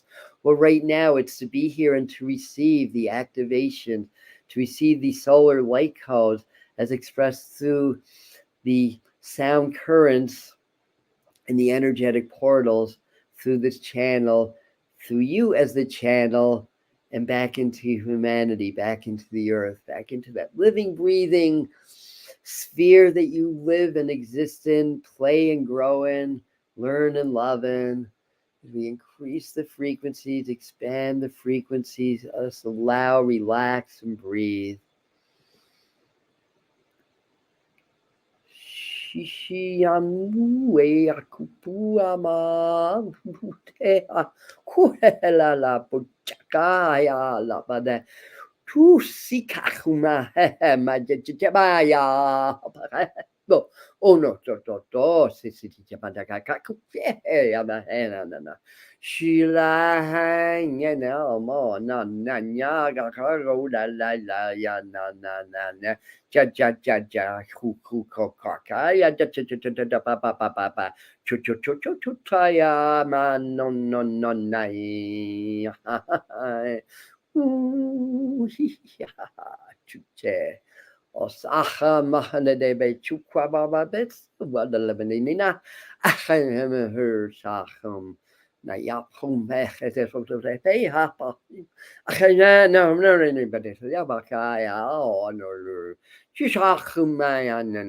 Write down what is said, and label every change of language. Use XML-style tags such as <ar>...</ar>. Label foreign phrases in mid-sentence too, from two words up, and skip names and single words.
<en>Well, right now it's to be here and to receive the activation, to receive the solar light codes as expressed through the sound currents and the energetic portals through this channel, through you as the channel, and back into humanity, back into the earth, back into that living, breathing sphere that you live and exist in, play and grow in, learn and love in. As we increase the frequencies, expand the frequencies, us allow, relax, and breathe. Shishiamue akupuama mutea kuela la puchakaya la bade tu sikakuma majajabaya. No, oh no, to si jabadaka kakupe ya mahena na. Shila hanya na mo na nya ga karo la ya na. Ja ku kaka ya da pa chu ya ma no nai ya chuche osaha mahana de be chukwa baba bets wada lebanina achem her sachum na yapum mech es foto de pe hapa achena no anybody ya baka ya oh no chishachum ya</en>